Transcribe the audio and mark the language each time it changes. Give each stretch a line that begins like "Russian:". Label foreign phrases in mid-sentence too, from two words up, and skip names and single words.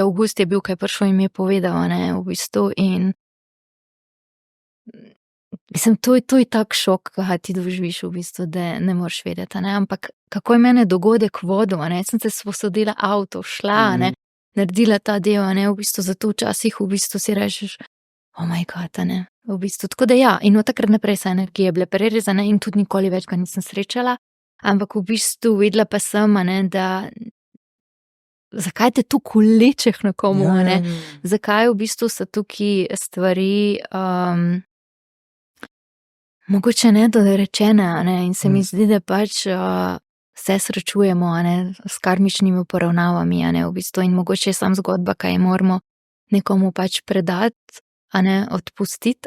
Slovenian: avgust je bil, kaj prišel in mi je povedal, a ne, v bistvu, in mislim, to je tak šok, ki ga ti doživiš v bistvu, da ne moreš vedeti, a ne, ampak kako je mene dogodek vodil, a ne, sem se sposodila avto, šla, a ne, naredila ta del, a ne, v bistvu, zato včasih v bistvu si rečeš,
English: oh my god,
Slovenian: a ne, v bistvu, tako da ja, in od takrat naprej so energije bile prerezane in tudi nikoli več ga nisem srečala, ampak v bistvu videla pa sem, a ne, da zakaj te tu kolečeh na komu, a ne, zakaj v bistvu so tukaj stvari, mogoče nedorečene, a ne, in se mi zdi, da pač se srečujemo, a ne, s karmičnimi poravnavami, a ne, v bistvu, in mogoče je sam zgodba, kaj moramo nekomu pač predati, a ne, odpustiti,